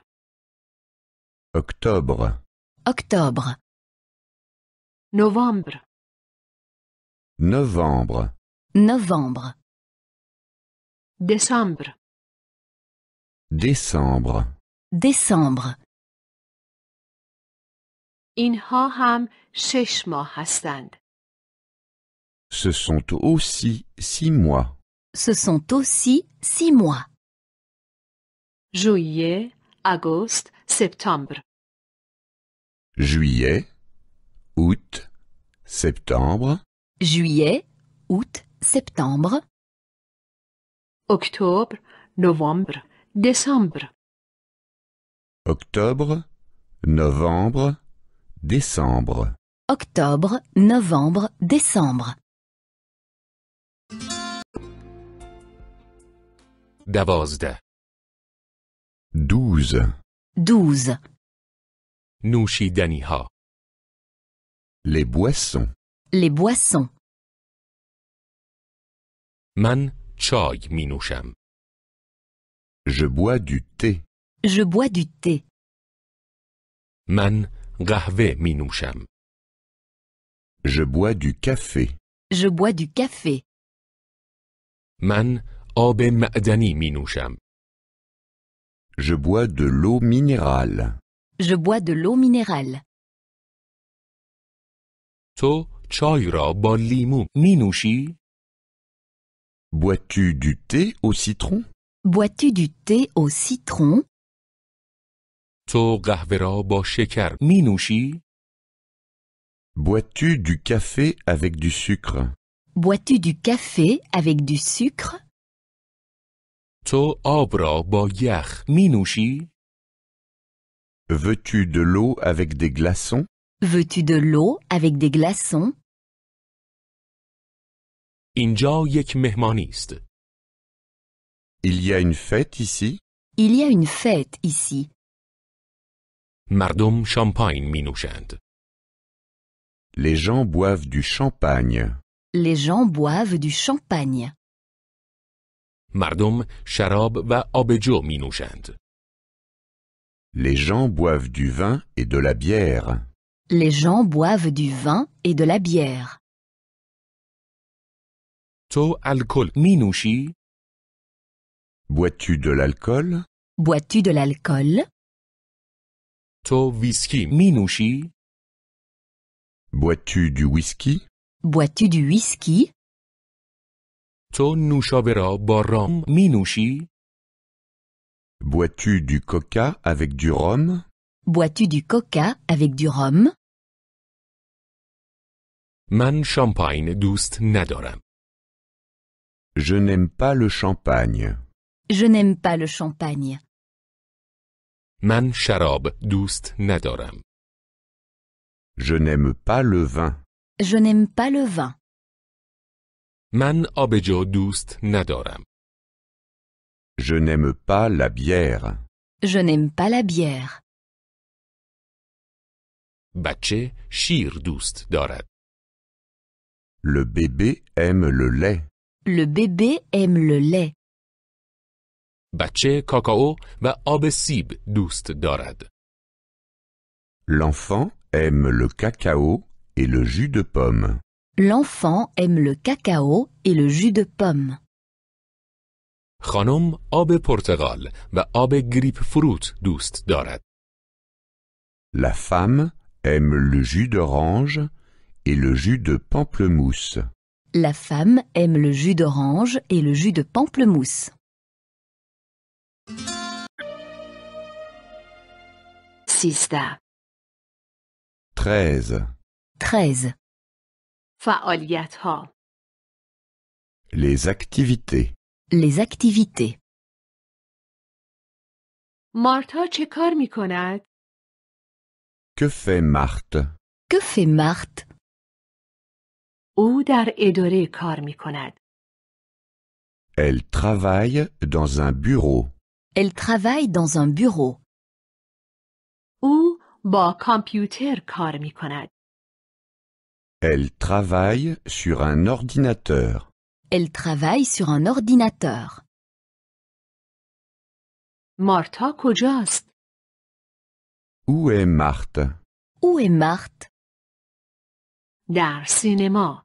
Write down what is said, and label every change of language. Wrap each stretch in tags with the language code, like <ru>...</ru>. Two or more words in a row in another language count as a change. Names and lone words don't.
<fr>octobre, octobre,</fr> <fa>نوامبر.</fa> <fr>novembre, novembre,</fr> <fa>دسامبر.</fa> <fr>décembre. décembre.</fr> <fa>اینها هم 6 ماه هستند.</fa> <fr>Ce sont aussi 6 mois. Ce sont aussi 6 mois.</fr> <fa>ژوئیه، آگوست، سپتامبر.</fa> <fr>Juillet, août, septembre, Juillet, août, septembre,</fr> <fa>اکتبر، نوامبر، دسامبر.</fa> <fr>octobre, novembre, décembre. octobre, novembre, décembre.</fr> <fa>12.</fa> <fr>12. 12.</fr> <fa>نوشیدنی ها.</fa> <fr>Les boissons. Les boissons.</fr> <fa>من چای می نوشم.</fa> <fr>Je bois du thé. Je bois du thé.</fr> <fa>من قهوه می نوشم.</fa> <fr>Je bois du café. Je bois du café.</fr> <fa>من آب معدنی می نوشم.</fa> <fr>Je bois de l'eau minérale. Je bois de l'eau minérale.</fr> <fa>تو چای را با لیمو می نوشی؟</fa> <fr>Bois-tu du thé au citron? Bois-tu du thé au citron?</fr> <fa>تو قهوه را با شکر می نوشی؟</fa> <fr>Bois-tu du café avec du sucre? Bois-tu du café avec du sucre?</fr> <fa>تو آب را با یخ می نوشی؟</fa> <fr>Veux-tu de l'eau avec des glaçons? Veux-tu de l'eau avec des glaçons?</fr> <fa>اینجا یک مهمانی است.</fa> <fr>Il y a une fête ici? Il y a une fête ici.</fr> <fa>مردم شامپاین می نوشند.</fa> <fr>Les gens boivent du champagne. Les gens boivent du champagne.</fr> <fa>مردم شراب و آبجو می نوشند.</fa> <fr>Les gens boivent du vin et de la bière. Les gens boivent du vin et de la bière.</fr> <fa>تو الکل می نوشی؟</fa> <fr>Bois-tu de l'alcool? Bois-tu de l'alcool?</fr> <fa>تو ویسکی می نوشی؟</fa> <fr>Bois-tu du whisky? Bois-tu du whisky?</fr> <fa>تو نوشابه را با رام می نوشی؟</fa> <fr>Bois-tu du coca avec du rhum? Bois-tu du coca avec du rhum?</fr> <fa>من شامپاین دوست ندارم.</fa> <fr>Je n'aime pas le champagne. Je n'aime pas le champagne.</fr> <fa>من شراب دوست ندارم.</fa> <fr>Je n'aime pas le vin. Je n'aime pas le vin.</fr> <fa>من آبجو دوست ندارم.</fa> <fr>Je n'aime pas la bière. Je n'aime pas la bière.</fr> <fa>بچه شیر دوست دارد.</fa> <fr>Le bébé aime le lait. Le bébé aime le lait.</fr> <fa>بچه کاکائو و آب سیب دوست دارد.</fa> <fr>L'enfant aime le cacao et le jus de pomme. L'enfant aime le cacao et le jus de pomme.</fr> <fa>خانم آب پرتقال و آب گریپ فروت دوست دارد.</fa> <fr>La femme aime le jus d'orange et le jus de pamplemousse. La femme aime le jus d'orange et le jus de pamplemousse.</fr> <fa>13.</fa> <fr>13. 13.</fr> <fa>فعالیت‌ها.</fa> <fr>Les activités. Les activités.</fr> <fa>مارتا چه کار می‌کند؟</fa> <fr>Que fait Marthe? Que fait Marthe?</fr> <fa>او در اداره کار می‌کند.</fa> <fr>Elle travaille dans un bureau. Elle travaille dans un bureau.</fr> <fa>او با کامپیوتر کار می‌کند.</fa> <fr>Elle travaille sur un ordinateur. Elle travaille sur un ordinateur.</fr> <fa>مارتا کجاست؟</fa> <fr>Où est Marthe? Où est Marthe?</fr> <fa>در سینما.</fa>